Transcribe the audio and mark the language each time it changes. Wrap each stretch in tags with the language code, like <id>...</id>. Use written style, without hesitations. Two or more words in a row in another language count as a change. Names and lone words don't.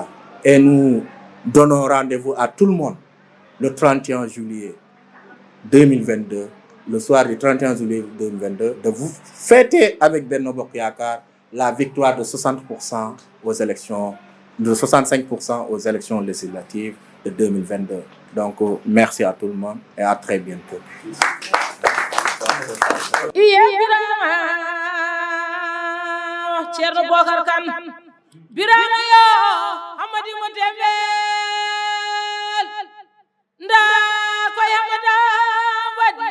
<fr>Et nous donnons rendez-vous à tout le monde le 31 juillet 2022, le soir du 31 juillet 2022, de vous fêter avec Benno Bokk Yakaar la victoire de 60% aux élections, de 65% aux élections législatives de 2022. Donc, merci à tout le monde et à très bientôt.</fr> <ff>Ceerno Bokar Kane Birama yo Hamadi mo tembel nda ko yamada wadi</ff>